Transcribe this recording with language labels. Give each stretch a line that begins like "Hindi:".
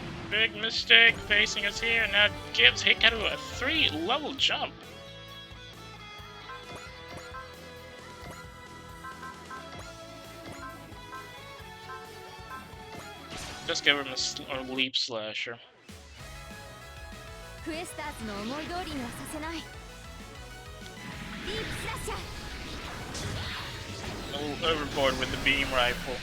English: Big mistake facing us here, and that gives Hikaru a 3-level jump. Just give him a leap slasher.
Japanese: クエスターズの思い通りにはさせないディープスラッシャー
English: A little overboard with the beam rifle.